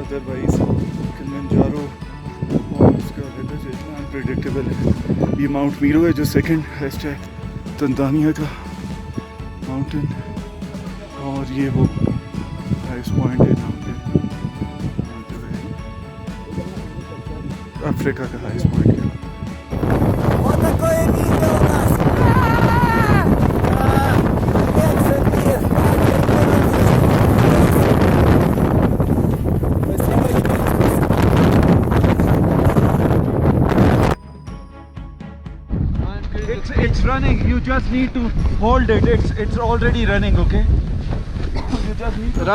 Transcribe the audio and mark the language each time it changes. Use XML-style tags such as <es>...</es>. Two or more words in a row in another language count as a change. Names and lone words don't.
<hi>अदरवाइज किलिमंजारो और उसका वेदर जो इतना अनप्रेडिक्टेबल है। ये माउंट मीरो है जो</hi> <en>second highest</en> <hi>है तंजानिया का माउंटेन, और ये वो</hi> <en>highest point</en> <hi>है यहाँ पे जो है अफ्रीका का</hi> <en>highest point</en> <hi>है।</hi> <ru>Вот такое видео у нас. Привет, Сергей.</ru> <en>It's running. You just need to hold it. It's already running. Okay. You just need to.</en>